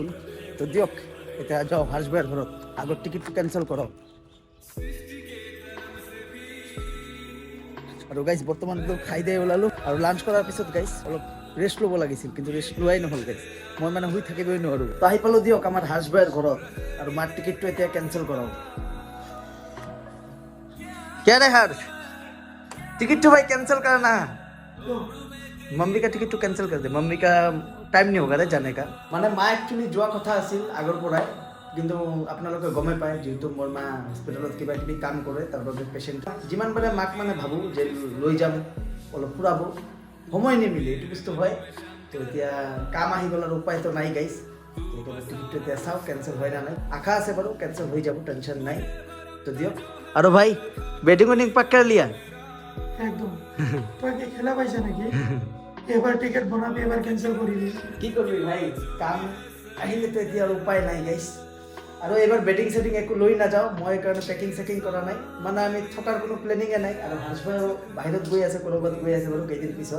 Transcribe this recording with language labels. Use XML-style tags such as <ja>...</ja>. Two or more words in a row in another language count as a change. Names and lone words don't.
<as>তো দিয়ক এতিয়া যাওঁ হৰ্ষ ভাইৰ ঘৰত, আগৰ টিকেটটো কেনচেল কৰক। আৰু গাইজ বৰ্তমান খাই দিয়ে ওলালোঁ। আৰু লাঞ্চ কৰাৰ পিছত গাইজ অলপ ৰেষ্ট ল'ব লাগিছিল, কিন্তু ৰেষ্ট লোৱাই নহ'ল গাইজ। মই মানে শুই থাকিবই নোৱাৰোঁ। তো আহি পালোঁ দিয়ক আমাৰ হৰ্ষ ভাইৰ ঘৰত, আৰু মাৰ টিকেটটো এতিয়া কেনচেল কৰাও।</as> <hi>क्या रे हर्ष, टिकट तो भाई कैंसिल करना। मम्मी का टिकट तो कैंसिल कर दे, मम्मी का टाइम नहीं होगा रे जाने का।</hi> <as>মানে মা একচুৱেলি যোৱা কথা আছিল আগৰ পৰাই, কিন্তু আপোনালোকে গমে পায় যিহেতু মোৰ মা হস্পিটেলত কিবা কিবি কাম কৰে, তাৰ বাবে পেচেণ্ট যিমান পাৰে মাক মানে ভাবোঁ যে লৈ যাম, অলপ ফুৰাব, সময় নিমিলে, এইটো বস্তু হয়। তো এতিয়া কাম আহি গ'ল আৰু উপায়তো নাই গাইছ। টিকটটো এতিয়া চাওঁ কেনচেল হয় না নাই। আশা আছে বাৰু কেনচেল হৈ যাব, টেনশ্যন নাই। তো দিয়ক। আৰু ভাই বেটিং উইনিং পাক</as> <hi>कर लिया</hi> <as>একদম। তই কি খেলা পাইছা নাকি? এবাৰ টিকেট বনাবি, এবাৰ কেনচেল কৰিবি। কি কৰিবি ভাই, কাম আহিলেতো এতিয়া আৰু উপায় নাই গাইছ। আৰু এইবাৰ বেটিং চেটিং একো লৈ নাযাওঁ মই, এইকাৰণে পেকিং চেকিং কৰা নাই। মানে আমি থকাৰ কোনো প্লেনিঙে নাই। আৰু হৰ্ষ ভাই বাহিৰত গৈ আছে, ক'ৰবাত গৈ আছে বাৰু কেইদিন পিছত।</as>